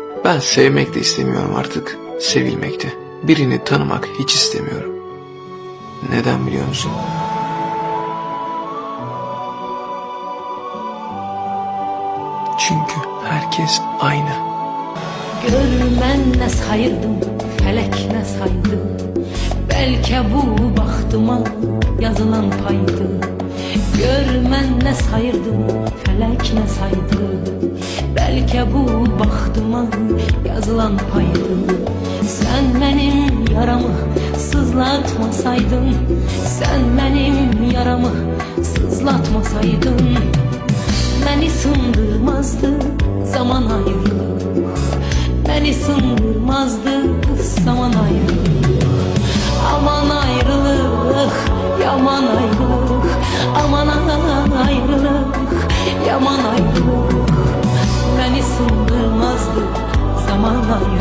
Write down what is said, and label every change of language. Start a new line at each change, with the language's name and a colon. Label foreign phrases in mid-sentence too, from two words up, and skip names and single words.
Turkish: Ben sevmek de istemiyorum artık, sevilmek de. Birini tanımak hiç istemiyorum. Neden biliyor musun? Çünkü herkes aynı.
Azerbaijani: Görmən nə sayırdım, fələk nə saydı. Bəlkə bu baxtıma yazılan paydı. Görmən nə sayırdım, fələk nə saydı. Bəlkə bu baxtıma yazılan paydı. Sən mənim yaramı sızlatmasaydın, sən mənim yaramı sızlatmasaydın, məni sındırmazdı zaman ayrılık.
Turkish: Beni sındırmazdı zaman ayrılık. Aman ayrılık, yaman ayrılık. Aman ayrılık, yaman ayrılık. Beni sındırmazdı zaman ayrılık.